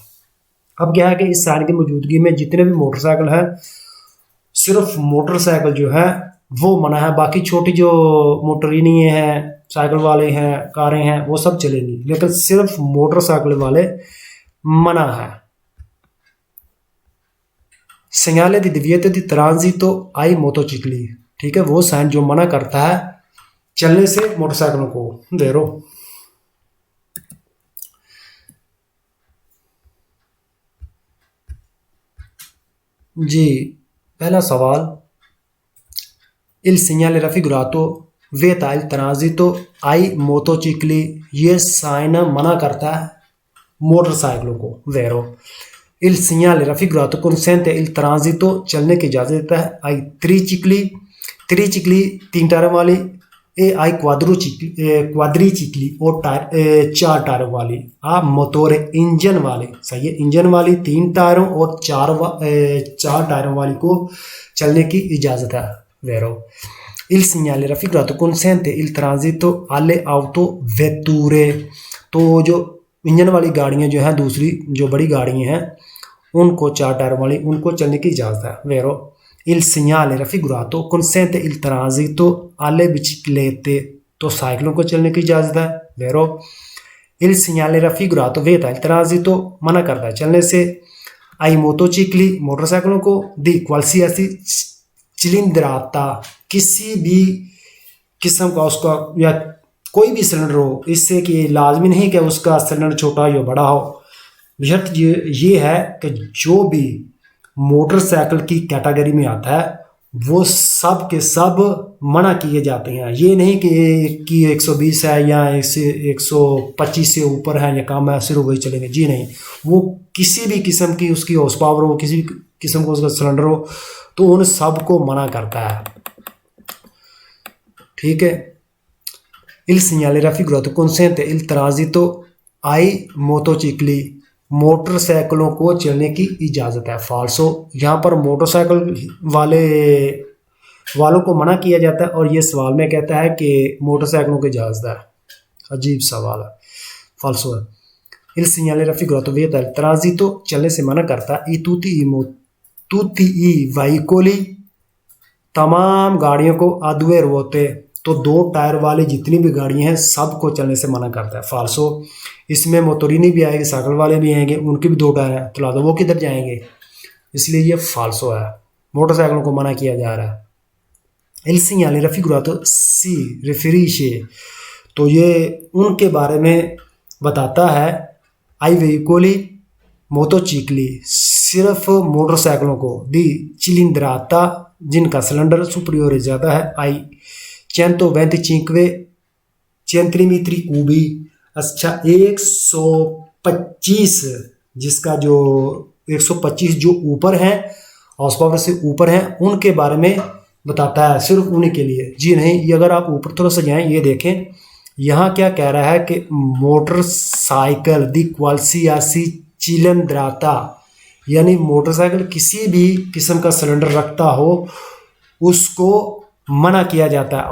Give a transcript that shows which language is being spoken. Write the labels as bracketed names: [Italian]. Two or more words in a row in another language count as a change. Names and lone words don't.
[Hindi] अब क्या है कि इस साइन की मौजूदगी में जितने भी मोटरसाइकिल है, सिर्फ मोटरसाइकिल जो है वो मना है, बाकी छोटी जो मोटरिनी हैं, साइकिल वाले हैं, कारें हैं, वो सब चलेंगी, लेकिन सिर्फ मोटरसाइकिल वाले मना है। [Italian] segnale di divieto di transito ai motocicli, [Hindi] ठीक है, वो साइन जो मना करता है चलने से मोटरसाइकिलों को, वेरो। जी, पहला सवाल, [Italian] il segnale raffigurato vieta il transito ai motocicli, [Hindi] ये साइन मना करता है मोटरसाइकिलों को, [Italian] vero? Il segnale raffigurato consente il transito, [Hindi] चलने की इजाजत देता है, [Italian] ai tricicli, tricicli [Hindi] तीन टायरों वाली, [Italian] e ai quadricicli [Hindi] और टायर चार टायरों वाली, [Italian] a motore [Hindi] इंजन वाली, सही है, इंजन वाली तीन टायरों और चार टायरों वाली को चलने की इजाजत है, [Italian] vero? Il segnale raffigurato consente il transito alle autovetture, [Hindi] तो जो इंजन वाली गाड़ियां जो हैं, दूसरी जो बड़ी गाड़ियां हैं उनको, चार टायरों वाली, उनको चलने की इजाजत है, [Italian] vero? Il segnale raffigurato consente il transito alle biciclette, [Hindi] तो साइकिलों को चलने की इजाजत है, [Italian] vero? Il segnale raffigurato vieta il transito, [Hindi] मना करता है चलने से, [Italian] ai motocicli, [Hindi] मोटरसाइकिलों को, [Italian] di qualsiasi cilindrata, [Hindi] किसी भी किस्म का उसका या कोई भी सिलेंडर हो, इससे कि लाजमी नहीं कि उसका सिलेंडर छोटा या बड़ा हो, बशर्त ये है कि जो भी मोटरसाइकिल की कैटेगरी में आता है वो सब के सब मना किए जाते हैं। ये नहीं कि 120 है या 125 से ऊपर है या कम है सिर्फ वही चलेंगे, जी नहीं, वो किसी भी किस्म की उसकी हॉर्स पावर हो, किसी भी किस्म का उसका सिलेंडर हो, तो उन सब को मना करता है, ठीक है। [Italian] Il segnale raffigurato consente il transito ai motocicli, [Hindi] मोटरसाइकिलों को चलने की इजाज़त है, फाल्सो, यहाँ पर मोटरसाइकिल वालों को मना किया जाता है और ये सवाल में कहता है कि मोटरसाइकिलों की इजाज़त है, अजीब सवाल है, फाल्सो है। [Italian] Il segnale raffigurato vieta il transito, [Hindi] चलने से मना करता है, [Italian] tutti i veicoli, [Hindi] तमाम गाड़ियों को, [Italian] a due ruote, [Hindi] तो दो टायर वाली जितनी भी गाड़ियां हैं सबको चलने से मना करता है, फाल्सो। इसमें मोटोरिनी भी आएगी, साइकिल वाले भी आएंगे, उनके भी दो टायर हैं, तो लादो वो किधर जाएंगे, इसलिए ये फाल्सो है, मोटरसाइकिलों को मना किया जा रहा है। [Italian] Il segnale raffigurato si riferisce, [Hindi] तो ये उनके बारे में बताता है, [Italian] ai veicoli motocicli, [Hindi] सिर्फ मोटरसाइकिलों को, [Italian] di cilindrata, [Hindi] जिनका सिलेंडर सुपरियोर ज़्यादा है, [Italian] ai 125 centimetri cubi, [Hindi] अच्छा 125, जिसका जो 125 जो ऊपर है, हॉर्स पावर से ऊपर है, उनके बारे में बताता है, सिर्फ उन्हीं के लिए, जी नहीं। ये अगर आप ऊपर थोड़ा सा जाएं, ये देखें यहाँ क्या कह रहा है कि मोटरसाइकिल [Italian] di qualsiasi cilindrata, [Hindi] यानी मोटरसाइकिल किसी भी किस्म का सिलेंडर रखता हो उसको मना किया जाता है।